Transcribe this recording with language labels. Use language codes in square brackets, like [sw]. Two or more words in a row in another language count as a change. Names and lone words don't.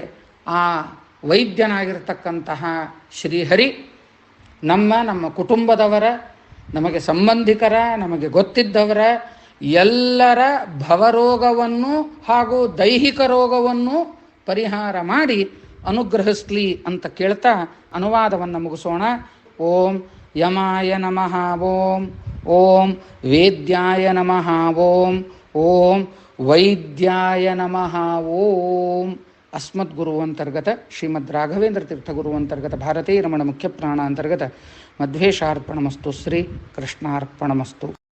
[kn] ಆ ವೈದ್ಯನಾಗಿರ್ತಕ್ಕಂತಹ ಶ್ರೀಹರಿ ನಮ್ಮ ಕುಟುಂಬದವರ, ನಮಗೆ ಸಂಬಂಧಿಕರ, ನಮಗೆ ಗೊತ್ತಿದ್ದವರ ಎಲ್ಲರ ಭವರೋಗವನ್ನು ಹಾಗೂ ದೈಹಿಕ ರೋಗವನ್ನು ಪರಿಹಾರ ಮಾಡಿ ಅನುಗ್ರಹಿಸ್ಲಿ ಅಂತ ಕೇಳ್ತಾ ಅನುವಾದವನ್ನು ಮುಗಿಸೋಣ. [sa] ಓಂ ಯಮಾಯ ನಮಃ ಓಂ, ಓಂ ವೇದ್ಯಾಯ ನಮಃ ಓಂ, ಓಂ ವೈದ್ಯಾಯ ನಮಃ ಓಂ. ಅಸ್ಮದ್ಗುರುವಂತರ್ಗತ ಶ್ರೀಮದ್ ರಾಘವೇಂದ್ರ ತೀರ್ಥಗುರುವಂತರ್ಗತ ಭಾರತೀ ರಮಣ ಮುಖ್ಯ ಪ್ರಾಣ ಅಂತರ್ಗತ ಮಧ್ವೇಶಾರ್ಪಣಮಸ್ತು. ಶ್ರೀ ಕೃಷ್ಣಾರ್ಪಣಮಸ್ತು.